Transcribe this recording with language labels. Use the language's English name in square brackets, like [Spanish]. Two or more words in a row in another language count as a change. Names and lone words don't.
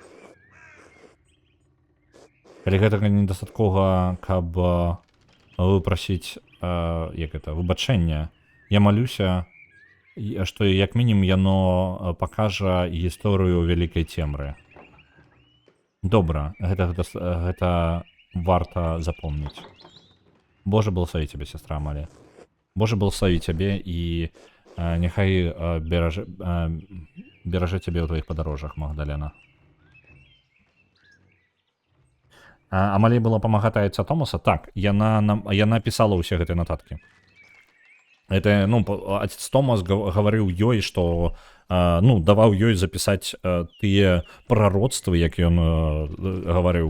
[Belarusian] Калі гэтага недастаткова, каб выпрасіць выбачэння, я малюся, што як мінімум яно пакажа гісторыю вялікай цемры. Добра, гэта варта запомніць. Божа благослови тебе, сестра Амалія. Божа благослови тебе і няхай беражэ тебе ў твоих падарожжах, Магдалена. Амалія была памагаць айца Томаса? Так, яна пісала ўсе гэтыя нататкі. [Russian] Это, отец [Belarusian] Томас гаварыў ёй, што даваў ёй запісаць тыя прароцтвы, як ён гаварыў.